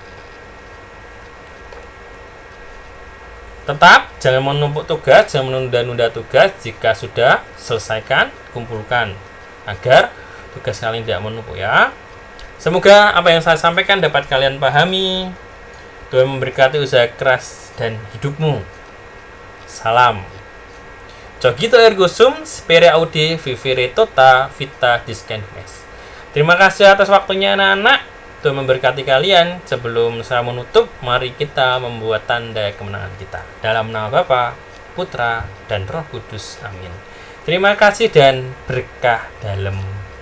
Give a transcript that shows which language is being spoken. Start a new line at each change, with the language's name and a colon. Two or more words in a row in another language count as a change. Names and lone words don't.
Indonesian: Tetap jangan menumpuk tugas, jangan menunda-nunda tugas. Jika sudah, selesaikan, kumpulkan agar tugas kalian tidak menumpuk, ya. Semoga apa yang saya sampaikan dapat kalian pahami. Tuhan memberkati usaha keras dan hidupmu. Salam.
Latin: Cogito ergo sum, spere audi vivere tota vita discendens.
Indonesian: Terima kasih atas waktunya anak-anak. Tuhan memberkati kalian. Sebelum saya menutup, mari kita membuat tanda kemenangan kita. Dalam nama Bapa, Putra, dan Roh Kudus. Amin. Terima kasih dan berkah dalam